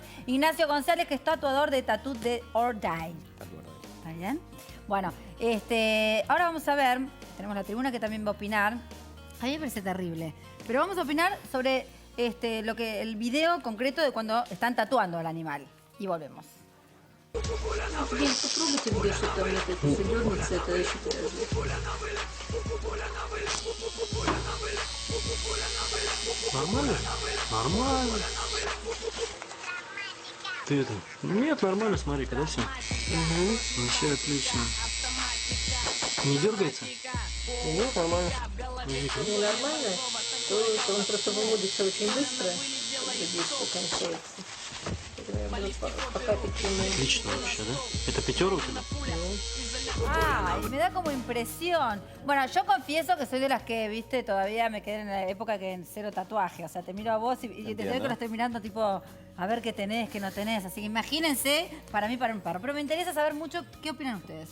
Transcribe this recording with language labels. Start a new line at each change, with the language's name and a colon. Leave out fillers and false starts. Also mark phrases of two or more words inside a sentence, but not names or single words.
Spanish: Ignacio González, que es tatuador de Tattoo de or Die. ¿Está bien? Bueno, ahora vamos a ver, tenemos la tribuna que también va a opinar. A mí me parece terrible, pero vamos a opinar sobre el video concreto de cuando están tatuando al animal. Y volvemos.
Russian: Блин, попробуйте, где что там это задернется, это еще Нормально? Нормально. Ты это... Нет, нормально, смотри-ка, да, все? Вообще отлично. Не дергается? Нет, нормально. Ненормально, то он просто выводится очень быстро, действие кончается. Отлично вообще, да? Это пятерка у тебя?
Spanish: Ay, me da como impresión. Bueno, yo confieso que soy de las que, viste, todavía me quedé en la época que en cero tatuaje. O sea, te miro a vos y te veo que lo estoy mirando tipo, a ver qué tenés, qué no tenés. Así que imagínense, para mí, para un perro. Pero me interesa saber mucho qué opinan ustedes.